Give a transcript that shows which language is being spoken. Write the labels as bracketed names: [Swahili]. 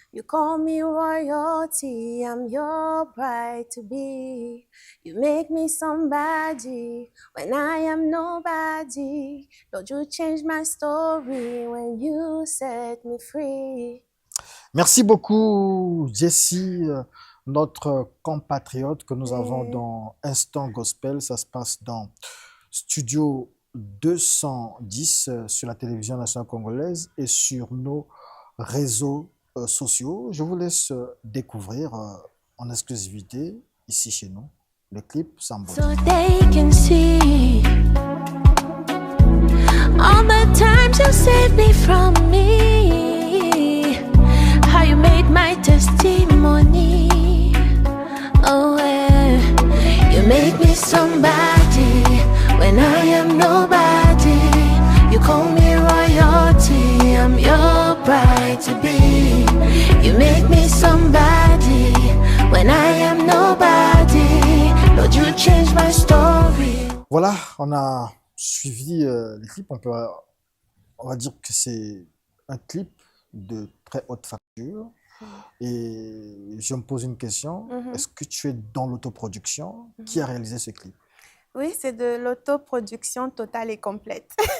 [English] You call me royalty, I'm your bride to be. You make me somebody when I am nobody. Lord, you change my story when you set me free. [French] Merci beaucoup, Jessie, notre compatriote que nous avons dans Instant Gospel. Ça se passe dans Studio 210 sur la télévision nationale congolaise et sur nos réseaux sociaux. Je vous laisse découvrir en exclusivité ici chez nous le clip Sambodi. [English] So they can see all the times you saved me from me, how you made my testimony. Oh, yeah. You make me somebody when I am nobody. You call me royalty, I'm your bride to be. You make me somebody when I am nobody. Lord, you change my story. [French] Voilà, on a suivi les clips. On va dire que c'est un clip de très haute facture. Et je me pose une question. Est-ce que tu es dans l'autoproduction? Qui a réalisé ce clip? Oui, c'est de l'autoproduction totale et complète.